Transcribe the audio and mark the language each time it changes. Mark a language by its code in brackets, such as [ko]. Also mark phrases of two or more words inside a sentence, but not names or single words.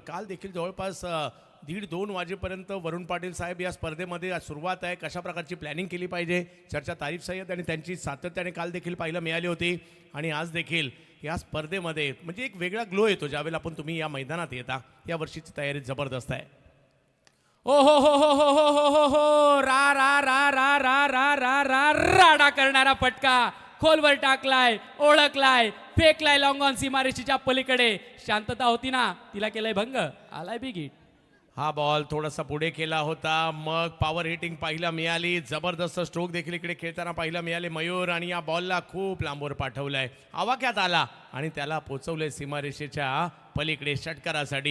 [mr] काल देखील जवळपास 1:30-2 वाजेपर्यंत वरुण पाटील साहेब या स्पर्धेमध्ये सुरुवात आहे, कशा प्रकारची प्लॅनिंग केली पाहिजे, चर्चा तारीफ सय्यद आणि त्यांची सातत्याने काल देखील पाहायला मिळाली होती. आणि आज देखील या स्पर्धेमध्ये म्हणजे एक वेगळा ग्लो येतो ज्यावेळेला आपण तुम्ही या मैदानात येता. या वर्षीची तयारी जबरदस्त आहे. ओ हो हो हो हो हो हो हो हो रा रा रा रा रा रा रा रा राडा करणारा फटका खोलवर टाकलाय, ओळखलाय, फेकलाय [en] long on [mr] सीमारेषेच्या पलीकडे. शांतता होती ना, तिला केलाय भंग. आलाय [en] big hit. [mr] हा बॉल थोडासा पुढे केला होता, मग [en] power hitting [mr] पाहायला मिळाली. जबरदस्त स्ट्रोक देखील इकडे खेळताना पाहायला मिळाले मयूर आणि या बॉलला खूप लांबवर पाठवलंय, आवाक्यात आला आणि त्याला पोचवलंय सीमारेषेच्या पलीकडे षटकारासाठी.